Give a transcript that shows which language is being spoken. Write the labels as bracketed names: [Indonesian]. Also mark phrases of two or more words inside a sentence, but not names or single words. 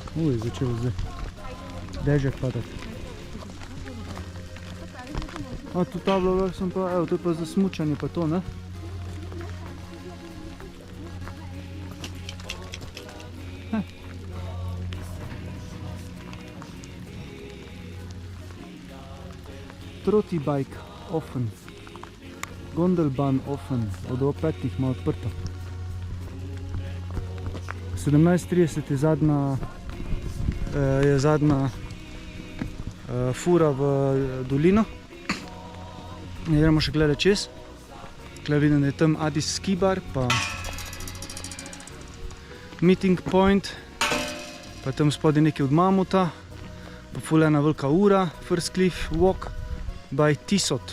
[Slovenian] Začelo zdaj dežek padati. Tu tablo vrh sem pa, evo, to je pa za smučanje pa to, ne? [German] Trotibike offen, Gondelbahn offen, [Slovenian] od 5 ima odprto. 17:30 je zadnja fura v dolino. Ne gremo še gledati čez. Tukaj vidim, da je tam Addis Ski Bar, pa Meeting Point, pa tam spodaj nekaj od Mamuta, pa ful ena velika ura, First Cliff Walk by Tisot.